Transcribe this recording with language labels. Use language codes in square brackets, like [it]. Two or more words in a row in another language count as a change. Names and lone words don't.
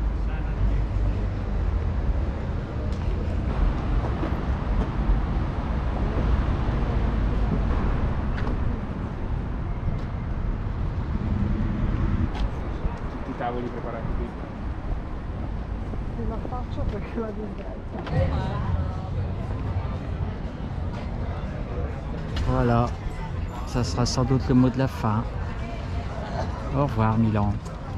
[it] Tutti i tavoli preparati qui. La faccio perché la disdetta. [fr] Voilà, ça sera sans doute le mot de la fin. Au revoir Milan.